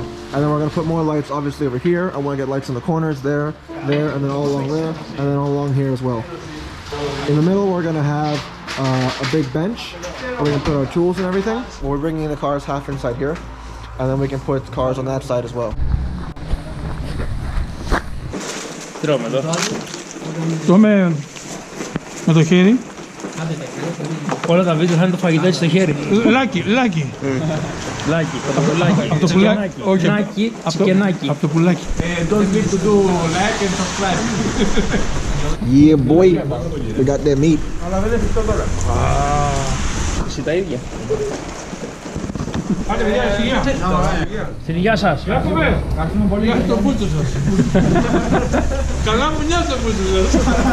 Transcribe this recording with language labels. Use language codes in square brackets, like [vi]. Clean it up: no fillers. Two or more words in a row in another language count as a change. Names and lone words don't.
[en] And then we're gonna put more lights obviously over here. I wanna get lights in the corners there, and then all along there, and then all along here as well. In the middle, we're gonna have a big bench where we can put our tools and everything. We're bringing the cars half inside here, and then we can put cars on that side as well. [el] Τρώμε εδώ. Τρώμε με το χέρι. Όλα τα βίντεο θα είναι το φαγητό έτσι στο χέρι. Λάκι. Λάκι, από το πουλάκι. Από το πουλάκι. Όχι. Τσικενάκι, τσικενάκι. Από το πουλάκι. [en] Don't forget to do like and subscribe. Yeah, boy. We got that meat. [el] Εσύ τα ίδια. Άντε παιδιά, σιγά. Γεια σας. Ευχαριστούμε πολύ για το πούλτσο σας. Καλά μου νιώθω το πούλτσο σας.